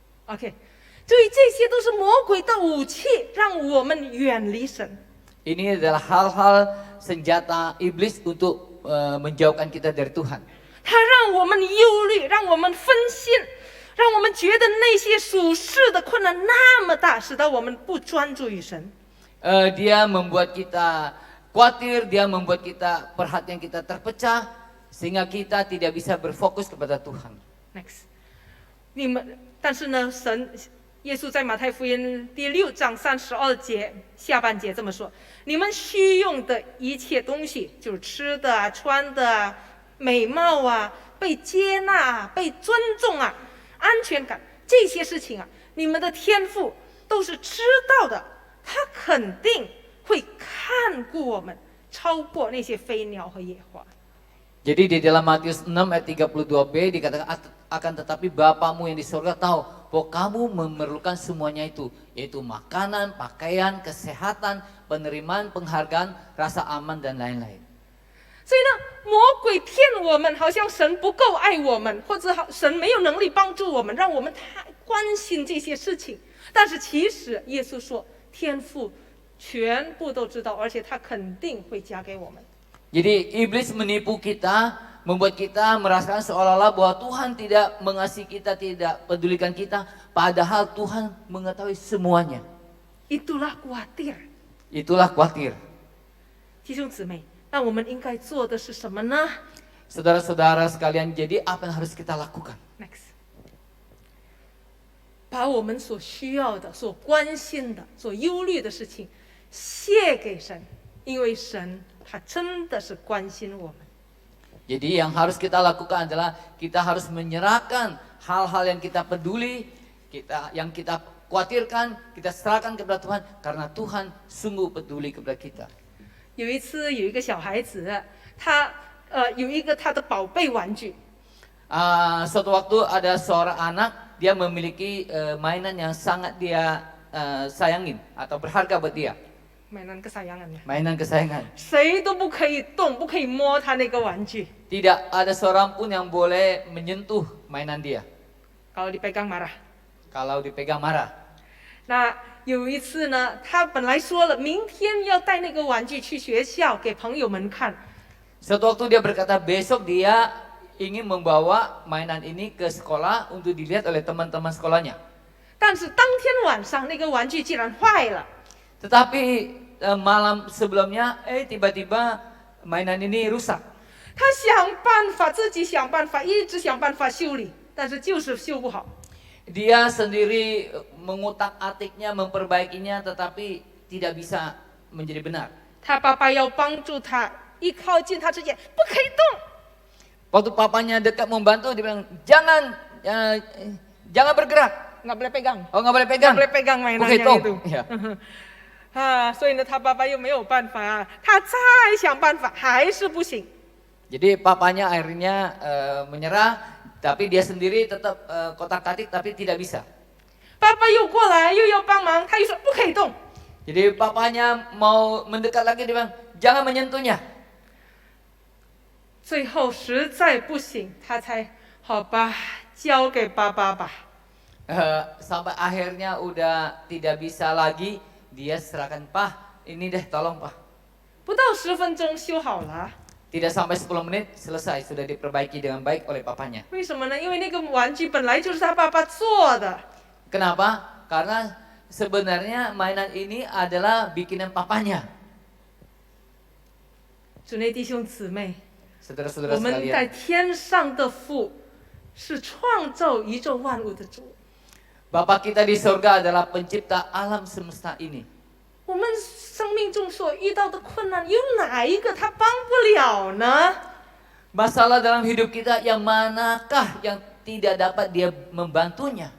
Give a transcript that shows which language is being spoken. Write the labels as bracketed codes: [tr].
[zh] OK， 注意，这些都是魔鬼的武器，让我们远离神。 [id] Ini adalah hal-hal senjata iblis untuk menjauhkan kita dari Tuhan. [zh] 它让我们忧虑，让我们分心，让我们觉得那些属世的困难那么大，使得我们不专注于神。 [id] Dia membuat kita khawatir, dia membuat kita perhatian kita terpecah, sehingga kita tidak bisa berfokus kepada Tuhan. [zh] Next， 但是呢，耶稣在马太福音第6章32节下半节这么说：你们需用的一切东西，就是吃的啊、穿的啊、美貌啊、被接纳啊、被尊重啊、安全感这些事情啊，你们的天父都是知道的，他肯定会看顾我们，超过那些飞鸟和野花。 [id] Jadi di dalam Matius 6 ayat 32b dikatakan akan tetapi Bapamu yang di surga tahu bahwa kamu memerlukan semuanya itu, yaitu makanan, pakaian, kesehatan, penerimaan, penghargaan, rasa aman dan lain-lain. [zh] 所以呢，魔鬼骗我们，好像神不够爱我们，或者神没有能力帮助我们，让我们太关心这些事情。但是其实耶稣说，天父全部都知道，而且他肯定会加给我们。 [id] Jadi iblis menipu kita, membuat kita merasakan seolah-olah bahwa Tuhan tidak mengasihi kita, tidak pedulikan kita, padahal Tuhan mengetahui semuanya. Itulah khawatir， Itulah khawatir. [zh] 弟兄姊妹，那我们应该做的是什么呢 [id] Saudara-saudara sekalian, jadi apa yang harus kita lakukan? [zh] ？Next， 把我们所需要的、所关心的、所忧虑的事情卸给神，因为神他真的是关心我们。 [id] Jadi yang harus kita lakukan adalah kita harus menyerahkan hal-hal yang kita peduli, yang kita khawatirkan, kita serahkan kepada Tuhan karena Tuhan sungguh peduli kepada kita. [zh] 有一次，有一个小孩子，他有一个他的宝贝玩具， [id] Suatu waktu ada seorang anak, dia memiliki mainan yang sangat dia sayangin atau berharga buat dia. mainan kesayangannya， Mainan kesayangan. [zh] 谁都不可以动，不可以摸他那个玩具， [id] Tidak ada seorang pun yang boleh menyentuh mainan dia. kalau dipegang marah。 Kalau dipegang marah. [zh] 那有一次呢，他本来说了明天要带那个玩具去学校给朋友们看， [id] Suatu waktu dia berkata besok dia ingin membawa mainan ini ke sekolah untuk dilihat oleh teman-teman sekolahnya. [zh] 但是当天晚上那个玩具竟然坏了。 [id] Tetapi malam sebelumnya, tiba-tiba mainan ini rusak. [zh] 他想办法，自己想办法，一直想办法修理，但是就是修不好。 [id] Dia sendiri mengutak-atiknya, memperbaikinya, tetapi tidak bisa menjadi benar. [zh] 他爸爸要帮助他，一靠近他之前不可以动。 [id] Waktu papanya dekat membantu, dia bilang jangan bergerak. nggak boleh pegang， Oh, nggak boleh pegang. [zh] 不 [id] boleh pegang mainannya Oke, itu。 ya. [zh] 所以呢，他爸爸又没有办法啊，他再想办法还是不行。 [id] Jadi papanya akhirnya menyerah, tapi dia sendiri tetap kotak-katik tapi tidak bisa. [zh] 爸爸又过来又要帮忙，他又说不可以动。 [id] Jadi papanya mau mendekat lagi, dia bilang jangan menyentuhnya. [zh] 最后实在不行，他才好吧，交给爸爸吧。 [id] Sampai akhirnya udah tidak bisa lagi, dia serahkan, "Pah, ini deh tolong Pah." [zh] 不到10分钟修好了。 [id] Tidak sampai 10 menit selesai, sudah diperbaiki dengan baik oleh papanya. [zh] 为什么呢？因为那个玩具本来就是他爸爸做的。 [id] Kenapa? Karena sebenarnya mainan ini adalah bikinan papanya. [zh] 主内弟兄姊妹， [id] Saudara-saudara [zh] 我们在 [id] sekalian, [zh] 天上的父是创造宇宙万物的主。 [id] Bapa kita di surga adalah pencipta alam semesta ini. [zh] 我们生命中所遇到的困难，有哪一个他帮不了呢？ [id] Masalah dalam hidup kita yang manakah yang tidak dapat dia membantunya?